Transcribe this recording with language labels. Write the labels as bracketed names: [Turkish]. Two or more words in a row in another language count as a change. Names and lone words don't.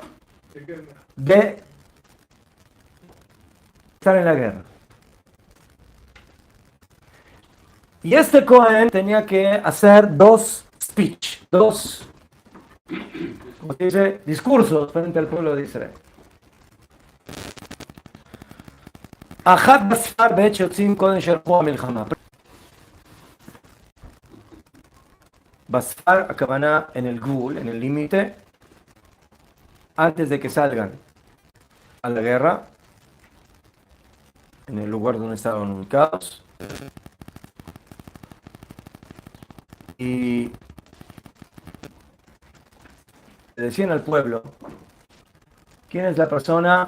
[Spanish] De guerra. de estar en la guerra. Y este Cohen tenía que hacer dos speech, dos, como se dice, discursos frente al pueblo de Israel. [Hebrew] אחת בספר בעת שיוצאים קודם שהלכו המלחמה. [Spanish] Basfar, הכוונה en el gul, en el límite, antes de que salgan a la guerra, en el lugar donde estaban ubicados. Y le decían al pueblo: ¿quién es la persona?